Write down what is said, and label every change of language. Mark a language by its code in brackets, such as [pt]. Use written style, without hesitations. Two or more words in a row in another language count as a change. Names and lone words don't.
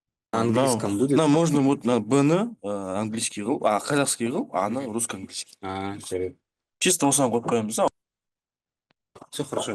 [ru] На английском будет? Да, можно вот на Б-ны английский қылып, казахский қылып, А-ны русско-английский. [kk] Жарайды. Чисто осыған қойып қоямыз. [ru] Все хорошо.